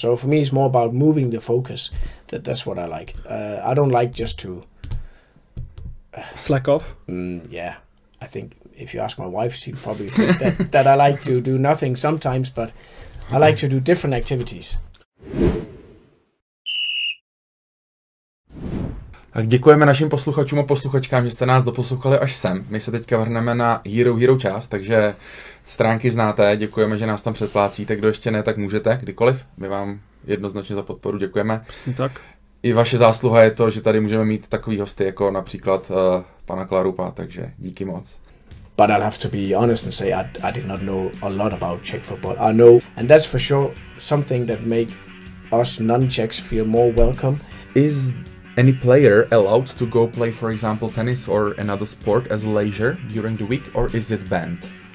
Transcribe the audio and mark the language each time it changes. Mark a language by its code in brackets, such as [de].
[en] So for me, it's more about moving the focus. That's what I like. I don't like just to slack off. Yeah, I think if you ask my wife, she'd probably think that I like to do nothing sometimes, but I like to do different activities. [cs] Tak děkujeme našim posluchačům a posluchačkám, že jste nás doposlouchali až sem. My se teďka vrhneme na Hero část, takže stránky znáte, děkujeme, že nás tam předplácíte, kdo ještě ne, tak můžete, kdykoliv. My vám jednoznačně za podporu děkujeme. Přesně tak. I vaše zásluha je to, že tady můžeme mít takový hosty jako například pana Clarupa, takže díky moc. [en] But I'll have to be honest and say I did not know a lot about Czech football. I know, and that's for sure something that make us non-Czechs feel more welcome. Is any player allowed to go play, for example, tennis or another sport as leisure during the week, or is it banned?